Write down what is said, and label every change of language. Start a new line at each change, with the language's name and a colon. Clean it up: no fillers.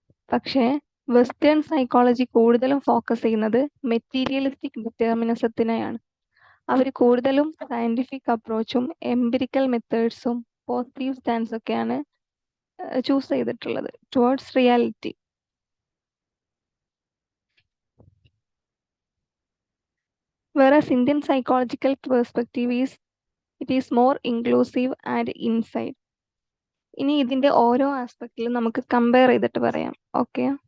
Malayalam: പക്ഷേ western psychology കൂടുതലും focus ചെയ്യുന്നത് മെറ്റീരിയലിസ്റ്റിക് ഡിറ്റർമിനിസത്തിനെയാണ്. അവർ കൂടുതലും സയന്റിഫിക് അപ്രോച്ചും എംപിരിക്കൽ മെത്തേഡ്സും പോസിറ്റീവ് സ്റ്റാൻസ് ഒക്കെയാണ് ചൂസ് ചെയ്തിട്ടുള്ളത് towards reality.
English: Whereas Indian psychological perspective it is more inclusive and inside.
Malayalam: ഇനി ഇതിന്റെ ഓരോ ആസ്പെക്റ്റിലും നമുക്ക് കമ്പയർ ചെയ്തിട്ട് പറയാം. ഓക്കെ.